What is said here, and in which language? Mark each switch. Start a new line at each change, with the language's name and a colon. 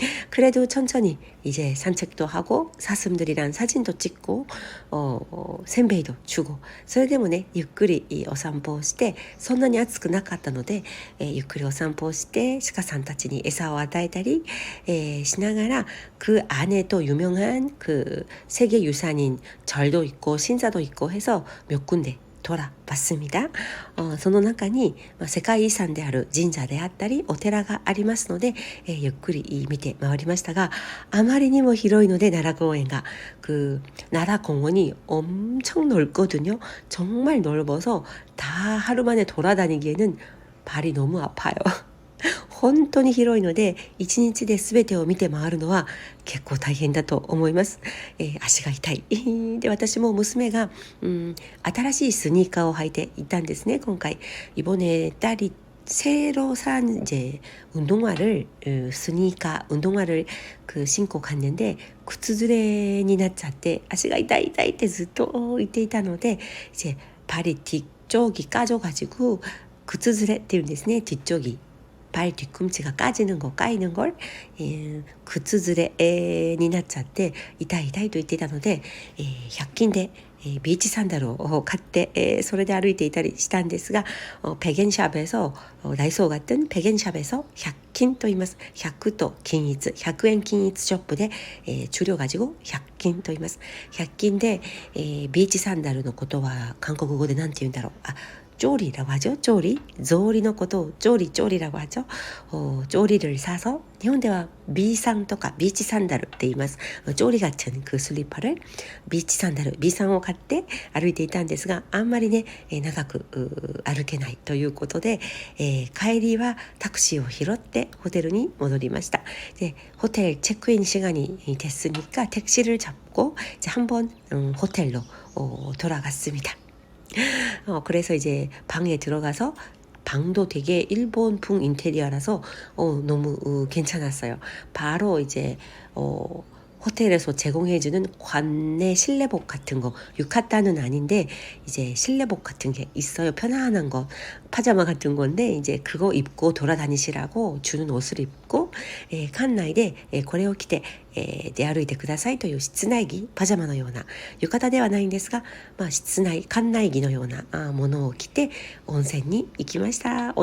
Korean: 그래도 천천히 이제 산책도 하고 사슴들이랑 사진도 찍고 샌베이도 주고
Japanese: それでもねゆっくりお散歩をしてそんなに暑くなかったのでゆっくりお散歩をして鹿さんたちに餌を与えたりしながら
Korean: 그 안에 또 유명한 그 세계 유산인 절도 있고 신사도 있고 해서 몇 군데 돌아봤습니다.
Japanese: その中に世界遺産である神社であったりお寺がありますので、ゆっくり見て回りましたがあまりにも広いので奈良公園が
Korean: 그 나라 공원이 엄청 넓거든요. 정말 넓어서 다 하루 만에 돌아다니기에는 발이 너무 아파요.
Japanese: 本当に広いので一日で全てを見て回るのは結構大変だと思います。足が痛いで私も娘が新しいスニーカーを履いていたんですね。
Korean: 今回이번에 딸이 새로 산 이제 운동화를 스니까 운동화를 신고 갔는데
Japanese: 靴ずれになっちゃって足が痛い痛いってずっと言っていたので
Korean: 이제 발이 뒤쪽이 까져가지고
Japanese: 靴ずれっていうんですね。
Korean: 뒤쪽이 발 뒤꿈치가 까지는 거 까이는 걸
Japanese: 靴ずれになっちゃって痛い痛いと言っていたので100均でビーチサンダルを買ってそれで歩いていたりしたんですが
Korean: 백엔샵에서 다이소 같은 백엔샵에서
Japanese: 100均と言います。 100と均一100円均一ショップで
Korean: 줄여 가지고
Japanese: 100均と言います。100均でビーチサンダルのことは韓国語で何て言うんだろう
Korean: 쪼리라고 하죠. 쪼리. 조리のことを쪼리라고 하죠. 쪼리를 사서 일본에와 B상 とか 비치 산다를って言います. 쪼리 같은 그 슬리퍼를 비치 산다를
Japanese: B상を買って歩いていたんですが、あんまりね、長く歩けないということで、帰りはタクシーを拾ってホテルに戻りました.
Korean: 이제 호텔 체크인 시간이 됐으니까 택시를 잡고 이제 한번 호텔로 돌아갔습니다. 그래서 이제 방에 들어가서 방도 되게 일본풍 인테리어라서 너무 괜찮았어요. 바로 이제 호텔에서 제공해주는 관내 실내복 같은 거, 유카타는 아닌데 이제 실내복 같은 게 있어요. 편안한 거, 파자마 같은 건데 이제 그거 입고 돌아다니시라고 주는 옷을 입고
Japanese: 館内でこれを着て出歩いてくださいという室内着、パジャマのような浴衣ではないんですが、室内館内着のようなものを着て温泉に行きました.